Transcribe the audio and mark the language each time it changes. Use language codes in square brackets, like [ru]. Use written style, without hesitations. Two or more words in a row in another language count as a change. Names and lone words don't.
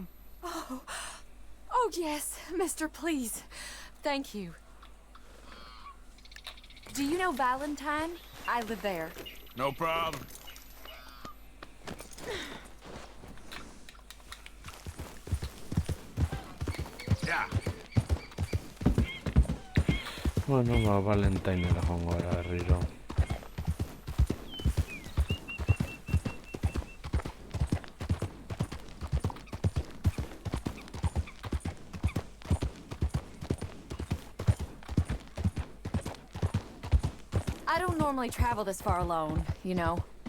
[en] Oh, yes, mister, please. Thank you. Do you know Valentine? I live there. No problem. Yeah. [eu] Bueno, ba Valentinera joango gara berriro. [en] I don't normally travel this far alone, you know.